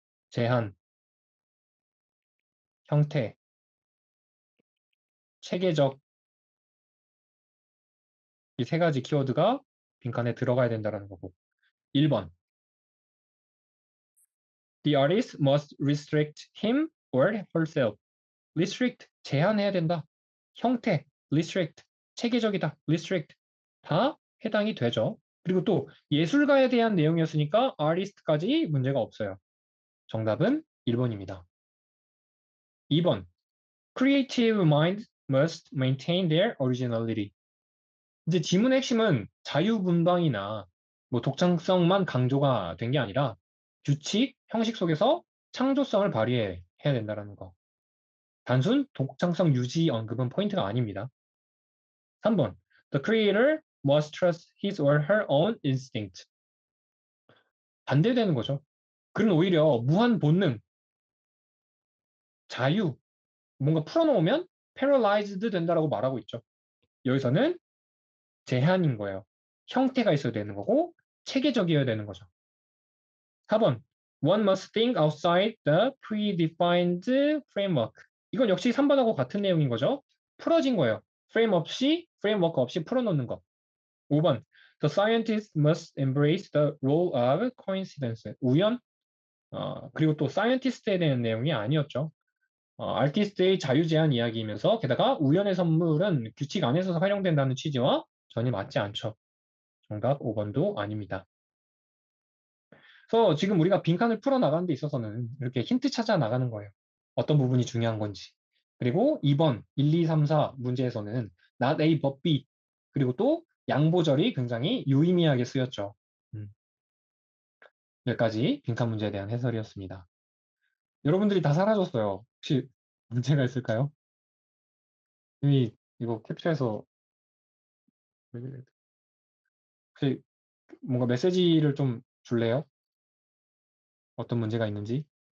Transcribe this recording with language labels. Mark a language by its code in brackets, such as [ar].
[ko] 제한, 형태, 체계적 이 세 가지 키워드가 빈칸에 들어가야 된다는 거고 1번 [en] The artist must restrict him or herself. [ko] restrict, 제한해야 된다. 형태, restrict, 체계적이다. restrict, 다 해당이 되죠. 그리고 또 예술가에 대한 내용이었으니까 artist까지 문제가 없어요. 정답은 1번입니다. [en] 2번 Creative mind must maintain their originality. [ko] 이제 지문의 핵심은 자유분방이나 뭐 독창성만 강조가 된 게 아니라 규칙, 형식 속에서 창조성을 발휘해야 된다는 거. 단순 독창성 유지 언급은 포인트가 아닙니다. 3번. [en] The creator must trust his or her own instinct. [ko] 반대되는 거죠. 그는 오히려 무한 본능, 자유, 뭔가 풀어놓으면 paralyzed 된다라고 말하고 있죠. 여기서는 제한인 거예요. 형태가 있어야 되는 거고 체계적이어야 되는 거죠. 4번. [en] One must think outside the predefined framework. [ko] 이건 역시 3번하고 같은 내용인 거죠. 풀어진 거예요. 프레임워크 없이 풀어놓는 거. 5번. [en] The scientist must embrace the role of coincidence. [ko] 우연, 그리고 또 사이언티스트에 대한 내용이 아니었죠. 아티스트의 자유제한 이야기이면서 게다가 우연의 선물은 규칙 안에서 활용된다는 취지와 전혀 맞지 않죠. 정답 5번도 아닙니다. 그래서 지금 우리가 빈칸을 풀어 나가는 데 있어서는 이렇게 힌트 찾아 나가는 거예요. 어떤 부분이 중요한 건지. 그리고 2번, 1, 2, 3, 4 문제에서는 not A but B. 그리고 또 양보절이 굉장히 유의미하게 쓰였죠. 여기까지 빈칸 문제에 대한 해설이었습니다. 여러분들이 다 사라졌어요. 혹시 문제가 있을까요? 이미 이거 캡처해서 혹시 뭔가 메시지를 좀 줄래요? 어떤 문제가 있는지?